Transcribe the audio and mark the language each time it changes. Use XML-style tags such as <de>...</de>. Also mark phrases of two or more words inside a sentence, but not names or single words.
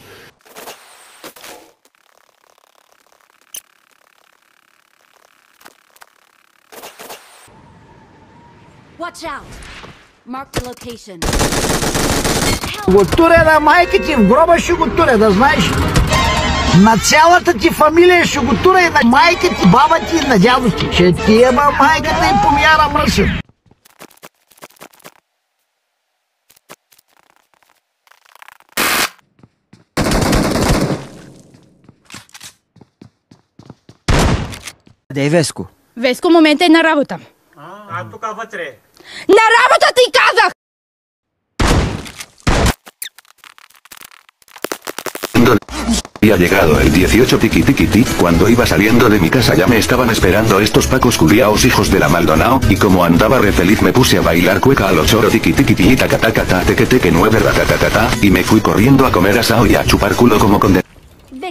<en>Watch out! Mark the location.</en> <bg>Го туря на майка ти, в гроба ще го туря, да знаеш. На цялата ти фамилия ще го туря и на майка ти, баба ти и на дядо ти. Ще ти еба майката и помяра мръсен. Къде е Веско? Веско в момента е на работа. А тук вътре. На работа ти казах!</bg> <es>Había llegado el 18 tiki tiki ti, cuando iba saliendo de mi casa ya me estaban esperando estos pacos culiaos hijos de la Maldonao, y como andaba re feliz me puse a bailar cueca a los choro tiki tiki ti taca taca ta teque teque 9 ratatatata, y me fui corriendo a comer asao y a chupar culo como con de...</es>